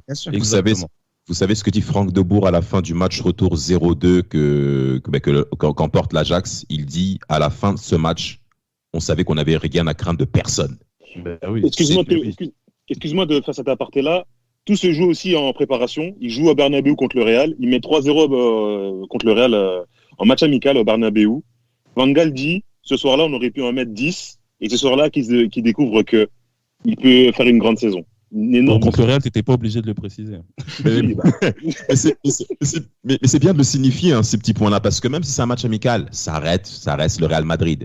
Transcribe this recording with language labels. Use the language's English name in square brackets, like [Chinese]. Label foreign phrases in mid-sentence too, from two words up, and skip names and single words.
[French] Et vous savez ce que dit Franck de Boer à la fin du match retour 0-2 qu'emporte l'Ajax. Il dit à la fin de ce match, on savait qu'on n'avait rien à craindre de personne. Oui, excuse-moi de faire cet aparté-là. Tout se joue aussi en préparation. Il joue à Bernabéu contre le Real. Il met 3-0 contre le Real en match amical au Bernabéu. Van Gaal dit, ce soir-là, on aurait pu en mettre 10. Et ce soir-là, qu'il découvre qu'il peut faire une grande saison. Contre le Real, tu n'étais pas obligé de le préciser. Mais c'est bien de le signifier, ces petits points-là, parce que même si c'est un match amical, ça reste le Real Madrid.